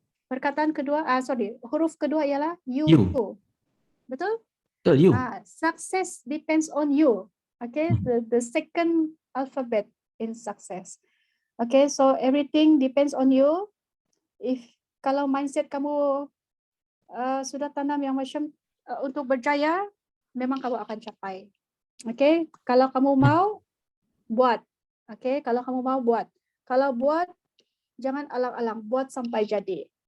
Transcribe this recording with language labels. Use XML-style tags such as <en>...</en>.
<ms>Perkataan kedua, huruf kedua ialah you. Betul? Betul, you.</ms> <en>Success depends on you. Okay, the second alphabet in success. Okay, so everything depends on you.</en> <ms>Kalau mindset kamu sudah tanam yang macam untuk berjaya, memang kamu akan capai. Okay, kalau kamu mau buat. Okay, kalau kamu mau buat. Kalau buat, jangan alang-alang, buat sampai jadi.</ms>